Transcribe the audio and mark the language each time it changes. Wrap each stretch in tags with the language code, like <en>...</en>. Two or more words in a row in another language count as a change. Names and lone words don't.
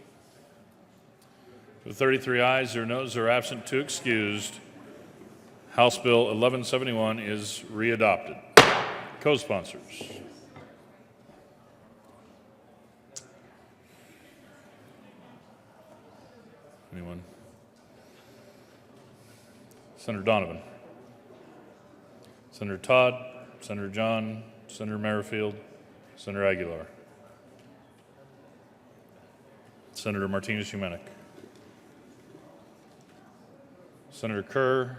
<en>With 33 ayes, 0 noes, 0 absent, 2 excused, House Bill 1171 is readopted. Co-sponsors. Anyone? Senator Donovan. Senator Todd. Senator John. Senator Merrifield. Senator Aguilar. Senator Martinez-Humanic. Senator Kerr.</en>